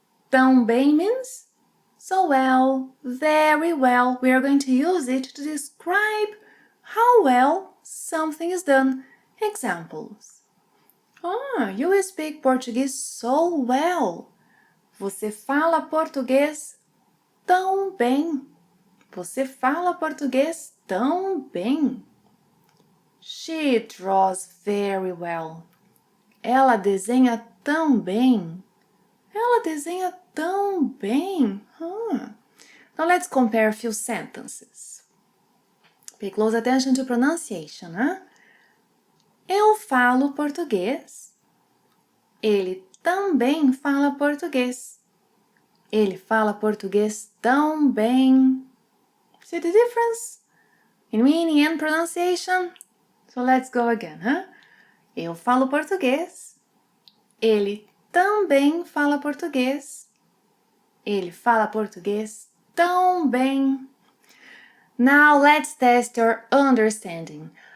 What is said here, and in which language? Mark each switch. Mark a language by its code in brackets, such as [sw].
[en] Tão bem means so well, very well. We are going to use it to describe how well something is done. Examples. You speak Portuguese so well. [pt] Você fala português tão bem. Você fala português tão bem. [en] She draws very well. [pt] Ela desenha tão bem. Ela desenha tão bem. [en] Now let's compare a few sentences. Pay close attention to pronunciation. [pt] Eu falo português. Ele também fala português. Ele fala português tão bem. [en] See the difference in meaning and pronunciation? So let's go again. [pt] Eu falo português. Ele também fala português. Ele fala português tão bem. [en] Now let's test your understanding.